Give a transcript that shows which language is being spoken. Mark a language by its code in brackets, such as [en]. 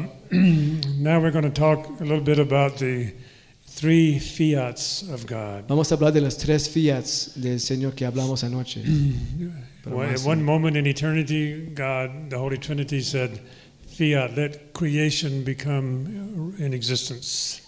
[en] Now we're going to talk a little bit about the 3 fiats of God. [es] Vamos a hablar de las 3 fiats del Señor que hablamos anoche. [en] At one moment in eternity, God, the Holy Trinity, said, "Fiat, let creation become in existence."